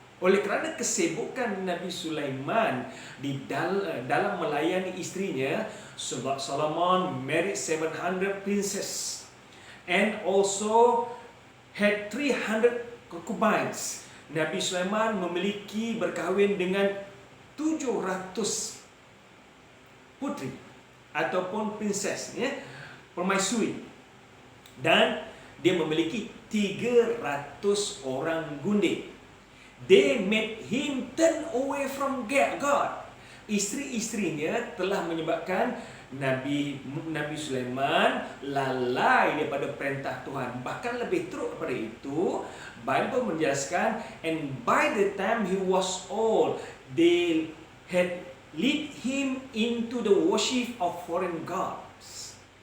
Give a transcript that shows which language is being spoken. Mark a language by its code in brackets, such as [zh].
[ms] Oleh kerana kesibukan Nabi Sulaiman dalam melayani istrinya, [en] Solomon married 700 princess and also had 300 concubines. [ms] Nabi Sulaiman memiliki berkahwin dengan 700 putri ataupun princess, permaisuri, dan dia memiliki 300 orang gundik. [en] They made him turn away from God. [ms] Isteri-isterinya telah menyebabkan Nabi Sulaiman lalai daripada perintah Tuhan. Bahkan lebih teruk daripada itu, Bible menjelaskan, [en] and by the time he was old, they had lead him into the worship of foreign gods.